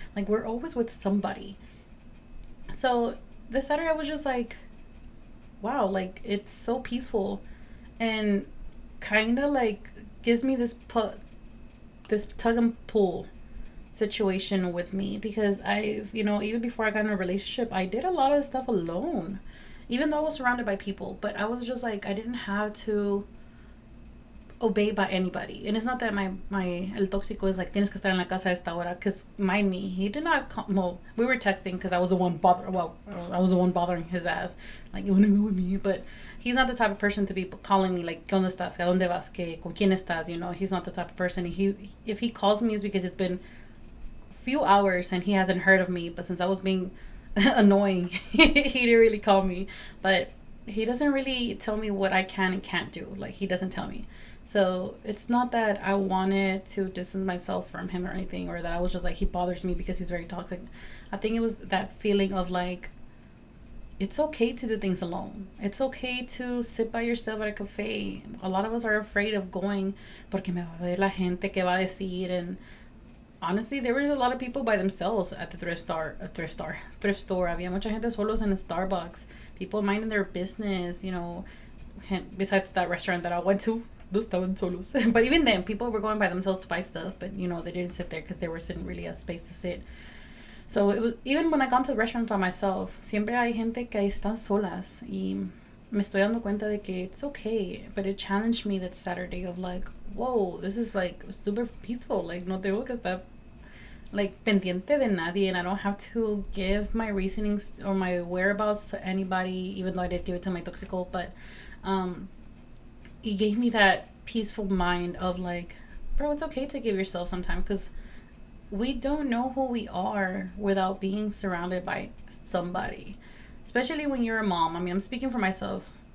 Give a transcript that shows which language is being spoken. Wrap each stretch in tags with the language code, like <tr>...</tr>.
<en>Like, we're always with somebody. So this Saturday I was just like, wow, like, it's so peaceful, and kind of like gives me this tug and pull situation with me, because I've, even before I got in a relationship, I did a lot of stuff alone, even though I was surrounded by people. But I was just like, I didn't have to obey by anybody. And it's not that my el tóxico is like,</en> <es>tienes que estar en la casa a esta hora,</es> <en>because mind me, he did not well, we were texting because I was the one bothering his ass, like, you want to go with me? But he's not the type of person to be calling me like,</en> <es>¿qué dónde estás? ¿A dónde vas? ¿Qué? ¿Con quién estás?</es> <en>He's not the type of person. If he calls me, it's because it's been few hours and he hasn't heard of me. But since I was being annoying, he didn't really call me. But he doesn't really tell me what I can and can't do. Like, he doesn't tell me. So it's not that I wanted to distance myself from him or anything, or that I was just like, he bothers me because he's very toxic. I think it was that feeling of like, it's okay to do things alone. It's okay to sit by yourself at a cafe. A lot of us are afraid of going</en> <es>porque me va a ver la gente, que va a decir.</es> <en>And honestly, there was a lot of people by themselves at the thrift store.</en> <es>Había mucha gente solos</es> <en>in the Starbucks. People minding their business, besides that restaurant that I went to. Those</en> <es>estaban solos.</es> <en>But even then, people were going by themselves to buy stuff, but, they didn't sit there because there wasn't really a space to sit. So it was, even when I gone to the restaurant by myself,</en> <es>siempre hay gente que están solas. Y me estoy dando cuenta de que</es> <en>it's okay. But it challenged me that Saturday of like, whoa, this is like super peaceful. Like,</en> <es>no tengo que estar</es> <en>like</en> <es>pendiente de nadie,</es> <en>and I don't have to give my reasonings or my whereabouts to anybody, even though I did give it to my toxico. But it gave me that peaceful mind of like, bro, it's okay to give yourself some time, because we don't know who we are without being surrounded by somebody, especially when you're a mom. I mean, I'm speaking for myself.</en>